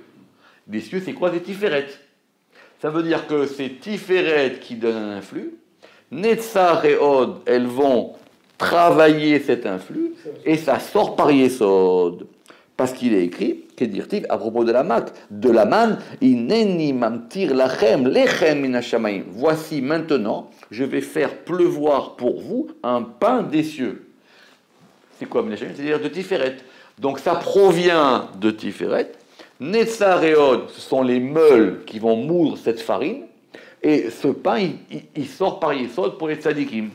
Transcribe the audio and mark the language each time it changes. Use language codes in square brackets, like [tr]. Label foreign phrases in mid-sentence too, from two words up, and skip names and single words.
[fr] Des cieux, c'est quoi? C'est Tiferet. Ça veut dire que c'est Tiferet qui donne un influx. Netzach et Od, elles vont travailler cet influx, et ça sort par Yesod. Parce qu'il est écrit, Kedirtiv, à propos de la manne, [he] הנני ממטיר לכם, לחם מן השמים. [fr] Voici maintenant, je vais faire pleuvoir pour vous un pain des cieux. C'est quoi minashamaim? C'est-à-dire de Tiferet. Donc ça provient de Tiferet. Netzar et Od, ce sont les meules qui vont moudre cette farine, et ce pain, il sort par Yesod pour les tzadikim.